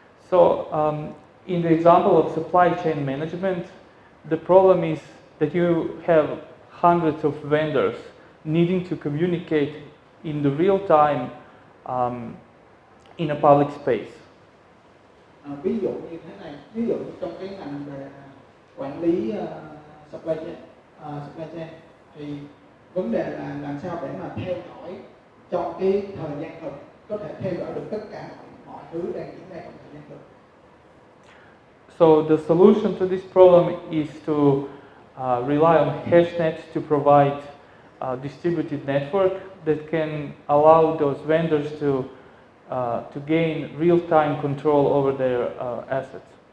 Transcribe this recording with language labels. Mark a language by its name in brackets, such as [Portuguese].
[English] So in the example of supply chain management, the problem is that you have hundreds of vendors needing to communicate in the real time in a public space. [Vietnamese] Ví dụ như thế này, ví dụ như trong cái ngành về quản lý supply chain thì vấn đề là làm sao để mà theo dõi trong cái thời gian thực, có thể theo dõi được tất cả mọi thứ đang diễn ra trong thời gian thực. [English] So the solution to this problem is to rely on hashnets to provide a distributed network that can allow those vendors to gain real-time control over their assets.